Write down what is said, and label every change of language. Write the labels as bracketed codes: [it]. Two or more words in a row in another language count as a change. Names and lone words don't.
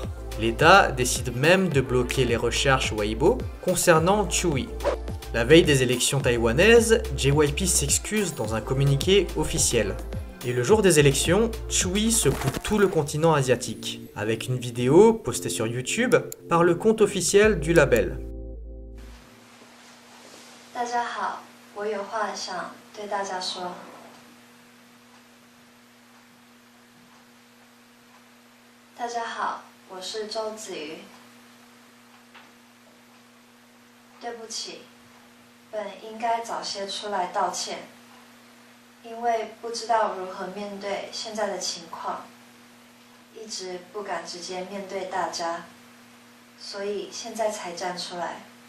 [fr] L'État décide même de bloquer les recherches Weibo concernant Chui. La veille des élections taïwanaises, JYP s'excuse dans un communiqué officiel. Et le jour des élections, Chui secoue tout le continent asiatique, avec une vidéo postée sur YouTube par le compte officiel du label. [zh] 大家好，我有话想对大家说。大家好，我是周子瑜。对不起，本应该早些出来道歉，因为不知道如何面对现在的情况，一直不敢直接面对大家，所以现在才站出来。